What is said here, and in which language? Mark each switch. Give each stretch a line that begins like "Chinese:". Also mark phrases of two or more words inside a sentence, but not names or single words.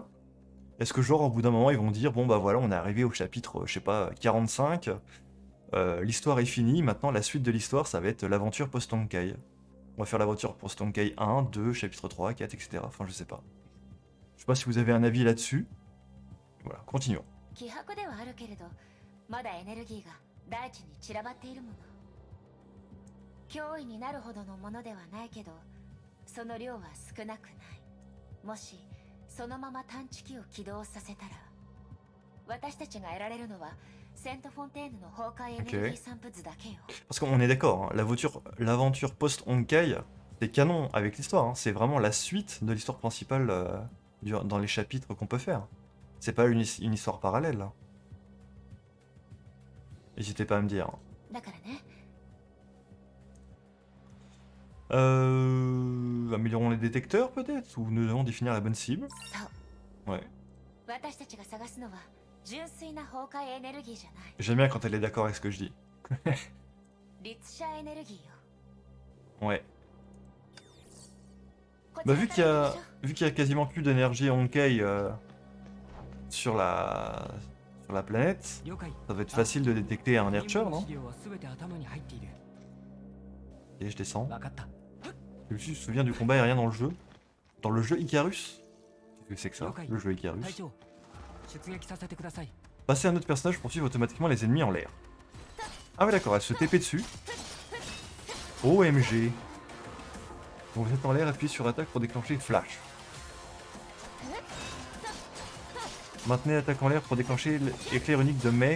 French: Est-ce que genre au bout d'un moment ils vont dire bon bah voilà on est arrivé au chapitre je sais pas 45, l'histoire est finie, maintenant la suite de l'histoire ça va être l'aventure post-Honkai. On va faire l'aventure post-Honkai 1, 2, chapitre 3, 4, etc. Enfin je sais pas. Je sais pas si vous avez un avis là-dessus. Voilà, continuons.
Japanese: 希薄ではあるけれど、まだエネルギーが大地に散らばっているもの。脅威になるほどのものではないけど、その量は少なくない。もしそのまま探知機を起動させたら、 私たちが得られるのはセントフォンテーヌの崩壊エネルギー散布図だけよ。
French: Parce qu'on est d'accord, hein, l'aventure post-Honkai, c'est canon avec l'histoire, hein, c'est vraiment la suite de l'histoire principale dans les chapitres qu'on peut faire. C'est pas une histoire parallèle. Hein. N'hésitez pas à me dire.
Japanese: だからね、
French: Améliorons les détecteurs peut-être? Ou nous devons définir la bonne cible?
Japanese: そう
French: Ouais.
Japanese: 私たちが探すのは純粋な崩壊エネルギーじゃない。
French: J'aime bien quand elle est d'accord avec ce que je dis.
Japanese: 律者エネルギーよ。
French: Ouais.
Japanese: こち
French: Bah
Japanese: ら
French: vu
Japanese: か
French: qu'il y
Japanese: ら
French: a
Japanese: 行きましょう。
French: vu qu'il y a quasiment plus d'énergie Honkai sur la planète,
Japanese: 了解。
French: ça va être facile de détecter un
Japanese: 任
French: Nurture,
Japanese: 務の
French: non?
Japanese: 資料は全て頭に入っている。
French: Et je descends.
Japanese: 分かった。
French: Je me souviens du combat aérien dans le jeu. Dans le jeu Icarus? Qu'est-ce que c'est que ça? Ok. Le jeu
Japanese: 隊
French: Icarus.
Japanese: 長、出撃させてください。
French: Passer à un autre personnage pour suivre automatiquement les ennemis en l'air. Ah ouais d'accord, elle se TP dessus. OMG. Donc vous êtes en l'air, appuyez sur attaque pour déclencher flash. Maintenez l'attaque en l'air pour déclencher l'éclair unique de Mei.